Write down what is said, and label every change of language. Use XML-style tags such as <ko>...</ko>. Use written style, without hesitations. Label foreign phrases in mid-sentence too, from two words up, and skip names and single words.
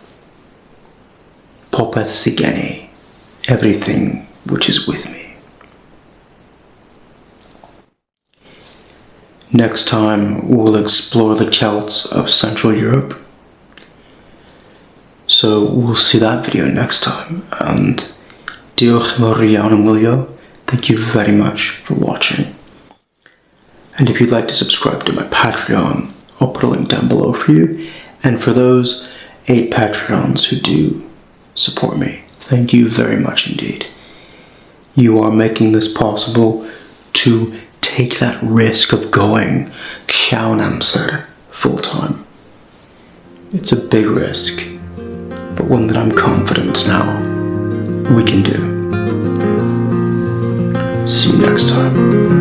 <cy>Popeth Sigeni,</cy> <en>everything which is with me. Next time we'll explore the Celts of Central Europe. So we'll see that video next time, and</en> <cy>diolch yn fawr iawn am wylio.</cy> <en>Thank you very much for watching. And if you'd like to subscribe to my Patreon, I'll put a link down below for you. And for those 8 Patreons who do support me, thank you very much indeed. You are making this possible to take that risk of going</en> <cy>llawn amser</cy> <en>full-time. It's a big risk, but one that I'm confident now we can do. See you next time.</en>